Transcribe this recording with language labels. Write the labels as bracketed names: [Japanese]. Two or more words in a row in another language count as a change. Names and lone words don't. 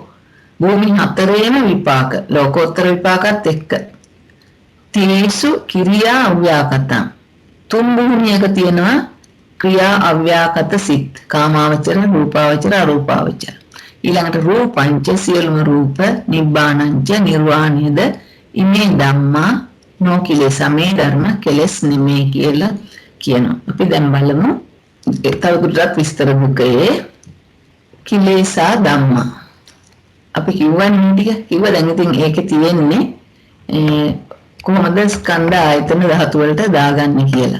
[Sinhala] භූමි හතරේම විපාක. ලෝකෝත්තර විපාකත් එක්ක. [Pali] තේසු කිරියා අව්‍යාකතං. [Sinhala] තුන් භූමියක තියෙනවා ක්‍රියා අව්‍යාකත සිත්. කාමාවචර, රූපාවචර, අරූපාවචර. ඊළඟට රූපංච සියලුම රූප නිබ්බානංච නිර්වාණයද [Pali] ඉමේ ධම්මා නොකිලෙස [Sinhala] මේ ධර්ම කෙලස් නෙමේ කියලා කියනවා. අපි දැන් බලමු තවදුරටත් විස්තර මුකයේ [Pali] කිලේසා ධම්මා. [Sinhala] අපි කියවන්නේ ටික කිව්ව දැන් ඉතින් ඒකේ තියෙන්නේ කොහොමද ස්කන්ධ ආයතන ධාතු වලට දාගන්නේ කියලා.